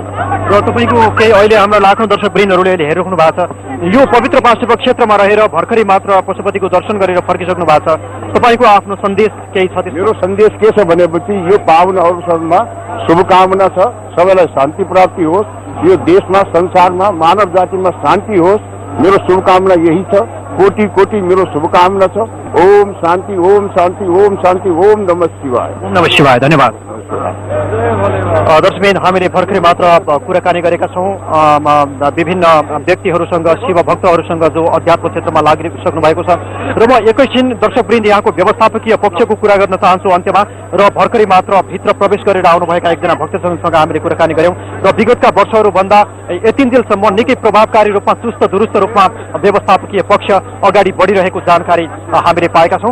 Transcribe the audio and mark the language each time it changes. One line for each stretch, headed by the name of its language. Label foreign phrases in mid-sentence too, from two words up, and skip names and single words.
Nepali: र तपाईँको केही अहिले हाम्रा लाखौँ दर्शकवृन्दहरूले अहिले हेरिराख्नु भएको छ, यो पवित्र पाशुपत क्षेत्रमा रहेर भर्खरै मात्र पशुपतिको दर्शन गरेर फर्किसक्नु भएको छ, तपाईँको आफ्नो सन्देश केही छ? मेरो सन्देश के छ भनेपछि यो पावन अवसरमा शुभकामना छ, सबैलाई शान्ति प्राप्ति होस्, यो देशमा संसारमा मानव जातिमा शान्ति होस्, मेरो शुभकामना यही छ। कोटि कोटि मेरो शुभकामना छ।
Sanskrit: ओम शान्ति, ओम शान्ति, ओम शान्ति, ओम नमः शिवाय। ओम नमः शिवाय। धन्यवाद।
Nepali: दर्शकबिन, हामीले भर्खरै मात्र कुराकानी गरेका छौँ विभिन्न व्यक्तिहरूसँग, शिव भक्तहरूसँग जो अध्यात्म क्षेत्रमा लागिसक्नु भएको छ। र म एकैछिन दर्शकवृन्द यहाँको व्यवस्थापकीय पक्षको कुरा गर्न चाहन्छु अन्त्यमा। र भर्खरै मात्र भित्र प्रवेश गरेर आउनुभएका एकजना भक्तजनसँग हामीले कुराकानी गऱ्यौँ र विगतका वर्षहरूभन्दा यतिन्जेलसम्म निकै प्रभावकारी रूपमा चुस्त दुरुस्त रूपमा व्यवस्थापकीय पक्ष अगाडि बढिरहेको जानकारी हामीले पाएका छौँ।